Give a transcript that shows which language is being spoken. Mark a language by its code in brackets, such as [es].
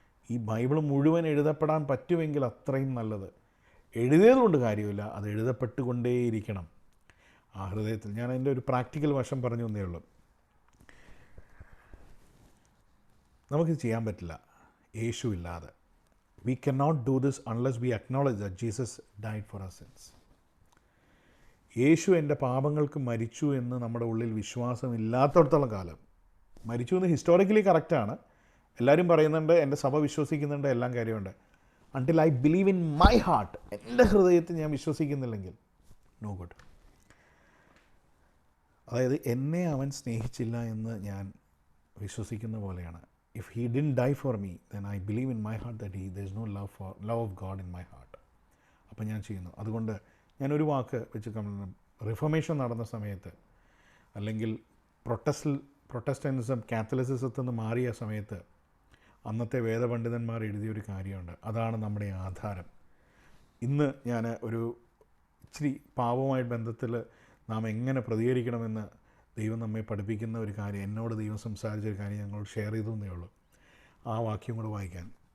[ml] ഈ ബൈബിൾ മുഴുവൻ എഴുതപ്പെടാൻ പറ്റുമെങ്കിൽ അത്രയും നല്ലത്. എഴുതിയതുകൊണ്ട് കാര്യമില്ല, അത് എഴുതപ്പെട്ടുകൊണ്ടേയിരിക്കണം ആ ഹൃദയത്തിൽ. ഞാൻ അതിൻ്റെ ഒരു പ്രാക്ടിക്കൽ വശം പറഞ്ഞു തന്നേ ഉള്ളൂ. നമുക്കിത് ചെയ്യാൻ പറ്റില്ല യേശു ഇല്ലാതെ. [en] We cannot do this unless we acknowledge that Jesus died for our sins. [ml] യേശു എൻ്റെ പാപങ്ങൾക്ക് മരിച്ചു എന്ന് നമ്മുടെ ഉള്ളിൽ വിശ്വാസമില്ലാത്തടത്തോളം കാലം, മരിച്ചു എന്ന് ഹിസ്റ്റോറിക്കലി കറക്റ്റാണ്, എല്ലാവരും പറയുന്നുണ്ട്, എൻ്റെ സഭ വിശ്വസിക്കുന്നുണ്ട്, എല്ലാം കാര്യമുണ്ട്. [en] until I believe in my heart, [ml] എൻ്റെ ഹൃദയത്തിൽ ഞാൻ വിശ്വസിക്കുന്നില്ലെങ്കിൽ [en] No good. [ml] അതായത് എന്നെ അവൻ സ്നേഹിച്ചില്ല എന്ന് ഞാൻ വിശ്വസിക്കുന്ന പോലെയാണ്. [en] If he didn't die for me, then I believe in my heart that there is no love of God in my heart. [ml] അപ്പം ഞാൻ ചെയ്യുന്നു. അതുകൊണ്ട് ഞാനൊരു വാക്ക് വെച്ച് റിഫോർമേഷൻ നടന്ന സമയത്ത്, അല്ലെങ്കിൽ പ്രൊട്ടസ്റ്റന്റിസം കാത്തലിസിസത്തിൽ നിന്ന് മാറിയ സമയത്ത് അന്നത്തെ വേദപണ്ഡിതന്മാർ എഴുതിയൊരു കാര്യമുണ്ട്. അതാണ് നമ്മുടെ ആധാരം. ഇന്ന് ഞാൻ ഒരു ഇച്ചിരി പാപവുമായിട്ട് ബന്ധത്തിൽ നാം എങ്ങനെ പ്രതികരിക്കണമെന്ന് ദൈവം നമ്മെ പഠിപ്പിക്കുന്ന ഒരു കാര്യം, എന്നോട് ദൈവം സംസാരിച്ചൊരു കാര്യം ഞങ്ങൾ ഷെയർ ചെയ്തേ ഉള്ളൂ. ആ വാക്യം കൂടെ വായിക്കാൻ.